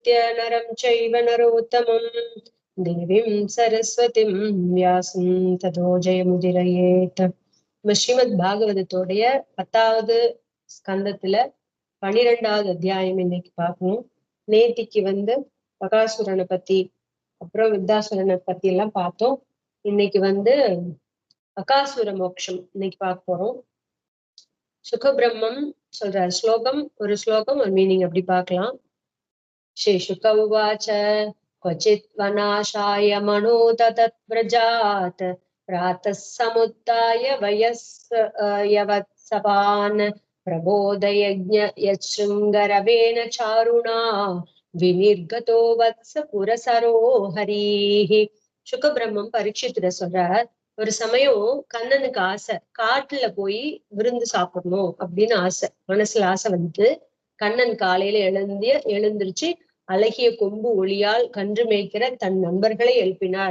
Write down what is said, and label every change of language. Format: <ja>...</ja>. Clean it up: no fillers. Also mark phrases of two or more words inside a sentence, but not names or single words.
<sa>नरं चैव नरोत्तमं देवीं सरस्वतीं व्यासं ततो जयमुदीरयेत्.</sa> <ta>ஸ்ரீமத் பாகவதத்தோடைய 10வது ஸ்கந்தத்துல 12வது அத்தியாயம் இன்னைக்கு பார்க்கணும். நேத்திக்கு பகாசுரனை பத்தி அப்புறம் வித்தாசுரனை பத்தி எல்லாம் பார்த்தோம். இன்னைக்கு அகாசுர மோட்சம் இன்னைக்கு பார்க்க போறோம். சுகபிரம்மம் சொல்ற ஸ்லோகம், ஒரு ஸ்லோகம் ஒரு மீனிங் அப்படி பார்க்கலாம்.</ta> <sa>श्री शुक उवाच क्वचित् वनाशाय मनो ततत्व्रजात् प्रातः समुत्थाय वयस्यवत्सपान् प्रबोधयज्ञ यच्छृङ्गरवेण चारुणा विनिर्गतो वत्स पुरसरो हरिः.</sa> <ta>சுகபிரம்மம் பரீட்சித்திர சொல்றார், ஒரு சமயம் கண்ணனுக்கு ஆசை, காட்டுல போய் விருந்து சாப்பிடணும் அப்படின்னு ஆசை, மனசுல ஆசை கண்ணன் காலையில எழுந்திருச்சு அழகிய கொம்பு ஒளியால் கன்று மேய்க்கிற தன் நண்பர்களை எழுப்பினார்.</ta>